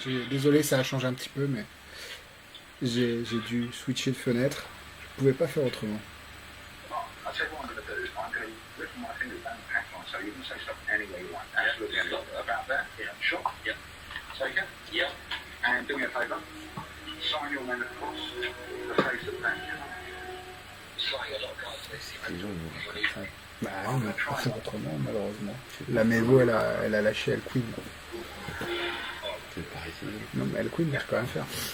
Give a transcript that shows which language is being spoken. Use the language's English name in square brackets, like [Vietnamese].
[French] Désolé, ça a changé un petit peu, mais j'ai dû switcher de fenêtre. Je pouvais pas faire autrement. [English] I'll tell you what I'm going to do. I'm going to rip my fingers down the pack line so you can say stuff any way you like. Absolutely. About that? Yeah. Sure? Yeah. Take it? Yeah. And do me a favour. Sign your name across the face of the pack. Sign your lot of cards. [French] Bah, on va pas faire autrement, malheureusement. La Mevo, elle a lâché elle queen. Non, mais elle queen, je peux rien faire.